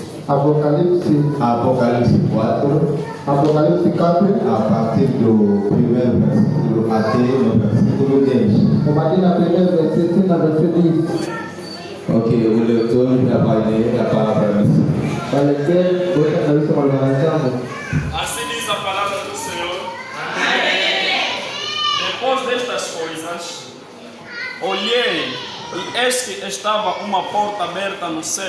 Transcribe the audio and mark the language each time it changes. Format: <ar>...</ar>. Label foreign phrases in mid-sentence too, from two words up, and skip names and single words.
<pt>Apocalipse 4. Apocalipse 4. A partir do primeiro versículo até o versículo 10.</pt> <fr>On va dire la première verset, la verset 10.</fr> <pt>Ok, o leitor já vai ler a palavra missa. Assim diz a palavra do Senhor. Amém. Depois destas coisas, olhei e eis que estava uma porta aberta no céu.</pt>